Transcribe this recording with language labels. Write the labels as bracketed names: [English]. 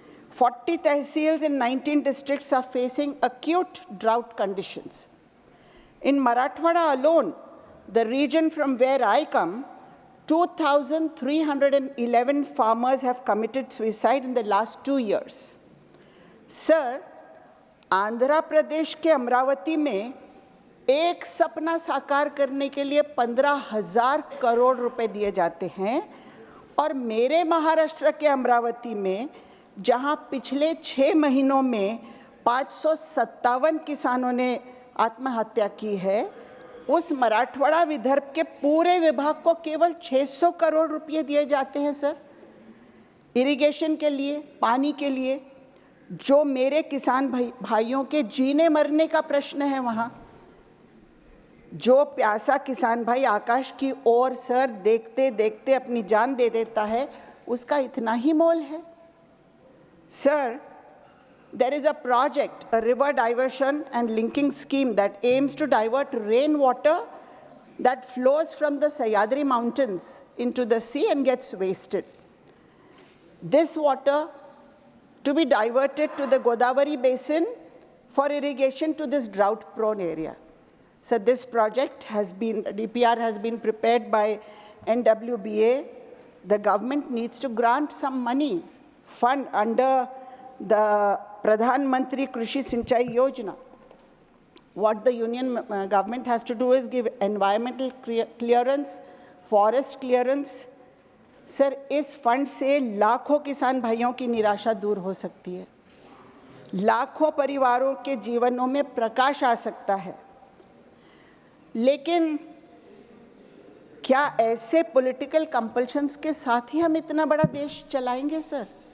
[English] 40 tehsils in 19 districts are facing acute drought conditions. In Marathwada alone, the region from where I come, 2,311 farmers have committed suicide in the last 2 years. [Hindi] Sir, Andhra Pradesh के अमरावती में एक सपना साकार करने के लिए 15,000 करोड़ रुपए दिए जाते हैं और मेरे महाराष्ट्र के अमरावती में जहां पिछले 6 महीनों में 557 किसानों ने आत्महत्या की है, उस मराठवाड़ा विदर्भ के पूरे विभाग को केवल 600 करोड़ रुपए दिए जाते हैं सर, इरिगेशन के लिए, पानी के लिए, जो मेरे किसान भाइयों के जीने मरने का प्रश्न है। वहाँ जो प्यासा किसान भाई आकाश की ओर सर देखते देखते अपनी जान दे देता है, उसका इतना ही मोल है। [English] Sir, there is a project, a river diversion and linking scheme that aims to divert rainwater that flows from the Sahyadri Mountains into the sea and gets wasted. This water to be diverted to the Godavari basin for irrigation to this drought-prone area. So this project DPR has been prepared by NWBA. The government needs to grant some money, fund under the Pradhan Mantri Krishi Sinchai Yojana. What the union government has to do is give environmental clearance, forest clearance. [Hindi] Sir, इस fund से लाखों किसान भाइयों की निराशा दूर हो सकती है, लाखों परिवारों के जीवनों में प्रकाश आ सकता है। लेकिन क्या ऐसे पॉलिटिकल कंपल्शंस के साथ ही हम इतना बड़ा देश चलाएंगे सर?